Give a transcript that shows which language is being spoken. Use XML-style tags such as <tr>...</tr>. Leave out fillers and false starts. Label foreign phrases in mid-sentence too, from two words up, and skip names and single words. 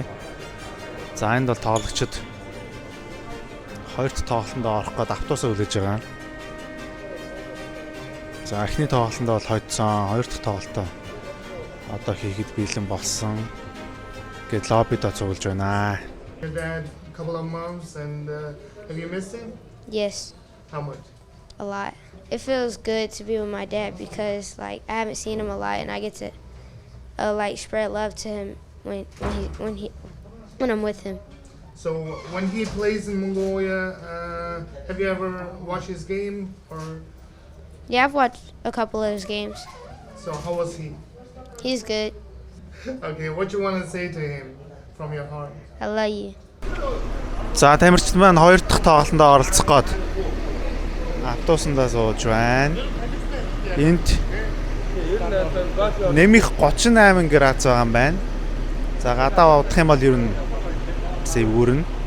<mn>За энд бол тоглогчид хоёр дахь тоглолтод орох гээд автобусаа хүлээж байгаа. За эхний тоглолтод бол хойдсон, хоёр дахь тоглолтоо одоо хийхэд бэлэн болсон. Гэт лоббидо цуглаж байна.</mn> <en>Your dad a couple of months and have you missed him? Yes, How much? a lot. It feels good to be with my dad because like I haven't seen him a lot and I get to like spread love to him when I'm with him. So when he plays in Mongolia, have you ever watched his game or? Yeah, I've watched a couple of his games. So how was he? He's good. Okay, what you want to say to him from your heart? I love you.</en> <mn>За тамирчид маань хоёр дахь тоглолтод оролцох гээд автобусандаа сууж байна. Энд нэмэх 38 градус байгаа юм байна. За гадаа удах юм бол ер нь сэвгүрнэ.</mn>